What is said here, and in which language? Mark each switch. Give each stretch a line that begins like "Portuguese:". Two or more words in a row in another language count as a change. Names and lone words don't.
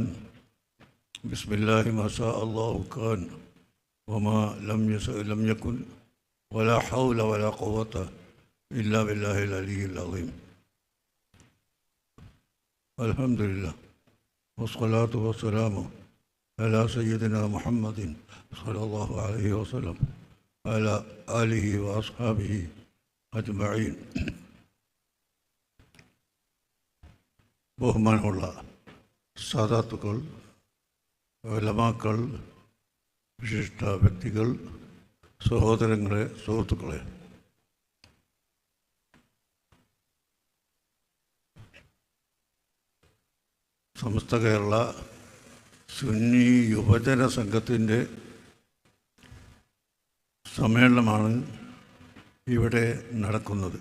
Arabic: بسم الله ما شاء الله كان وما لم يشأ لم يكن ولا حول ولا قوة إلا بالله العلي العظيم. الحمد لله والصلاة والسلام على سيدنا محمد صلى الله عليه وسلم وعلى آله وأصحابه أجمعين.
Malayalam: ബഹുമാനമുള്ള സാദാത്തുക്കൾ, ഉലമാക്കൾ, വിശിഷ്ട വ്യക്തികൾ, സഹോദരങ്ങളെ, സുഹൃത്തുക്കളെ, സമസ്ത കേരള സുന്നി യുവജന സംഘത്തിൻ്റെ സമ്മേളനമാണ് ഇവിടെ നടക്കുന്നത്.